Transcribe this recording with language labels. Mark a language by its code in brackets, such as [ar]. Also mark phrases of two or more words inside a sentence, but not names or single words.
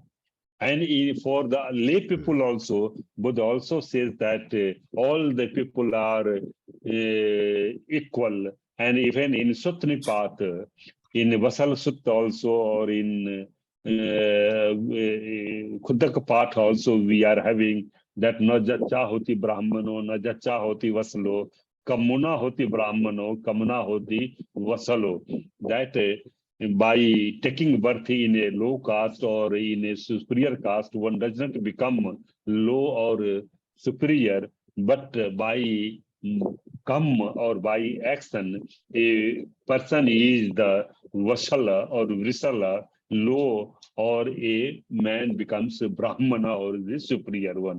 [en] And for the lay people also, Buddha also says that all the people are equal. And even in Sutnipat, in Vasal Sutta also, or in Khudak Path also, we are having that [pi] na jacha hoti brahmano, na jacha hoti vasalo, kamuna hoti brahmano, kamuna hoti vasalo. [en] That by taking birth in a low caste or in a superior caste, one does not become low or superior, but by come or by action, a person is the Vasala or Vrisala, low, or a man becomes a Brahmana or the superior one.